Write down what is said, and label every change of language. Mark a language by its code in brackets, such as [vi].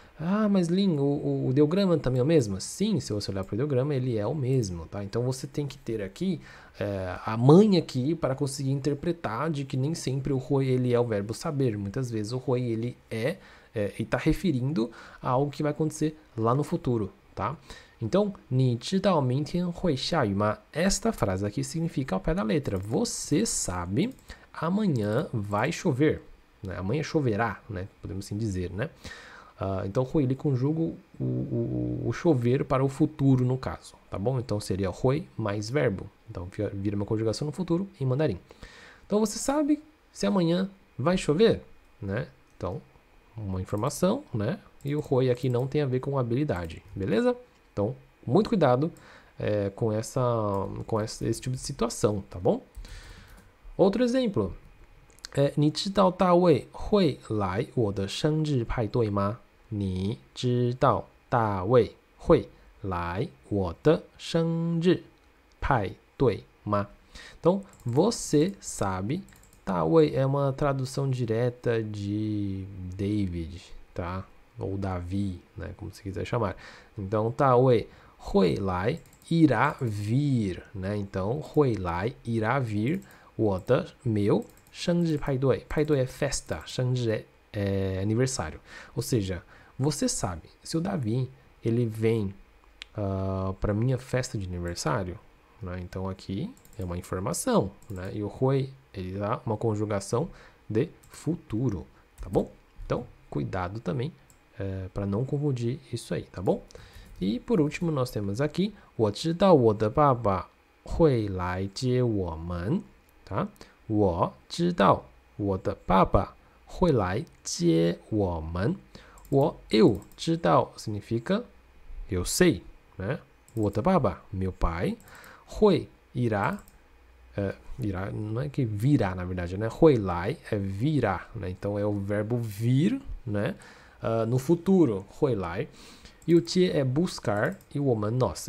[pt] Ah, mas Lin, o ideograma também é o mesmo? Sim, se você olhar para o ideograma, ele é o mesmo, tá? Então, você tem que ter aqui a manha aqui para conseguir interpretar de que nem sempre o Hui, ele é o verbo saber. Muitas vezes o Hui, ele e está referindo a algo que vai acontecer lá no futuro, tá? Então, [zh] 你知道明天会下雨吗? [pt] Esta frase aqui significa ao pé da letra. Você sabe, amanhã vai chover. Né? Amanhã choverá, né? Podemos assim dizer, né? Então, Hui, ele conjuga o chover para o futuro, no caso, tá bom? Então, seria Hui mais verbo. Então, vira uma conjugação no futuro em mandarim. Então, você sabe se amanhã vai chover, né? Então, uma informação, né? E o Hui aqui não tem a ver com habilidade, beleza? Então, muito cuidado com esse tipo de situação, tá bom? Outro exemplo. [zh] 你知道大卫会来我的生日派对吗？你知道大卫会来我的生日派对吗？ [pt] Então, você sabe, Davi é uma tradução direta de David, tá? Ou Davi, né? Como você quiser chamar. Então, Davi 会来 irá vir, né? Então, 会来 irá vir 我的 meu 生日派对，派对é festa, 生日é aniversário. Ou seja, você sabe, se o Davi ele vem para minha festa de aniversário, né? Então aqui é uma informação, né? E o Hui ele dá uma conjugação de futuro, tá bom? Então cuidado também para não confundir isso aí, tá bom? E por último nós temos aqui [zh] 我知道我的爸爸会来接我们， [pt] tá? [zh] 我知道我的爸爸会来接我们。 [pt] eu 知道 significa eu sei, né? [zh] 我的爸爸 [pt] meu pai 会 irá irá não é que virá na verdade, né? 会来 é virá, né? Então é o verbo vir, né? No futuro 会来 e o tie é buscar e o 我们 nós.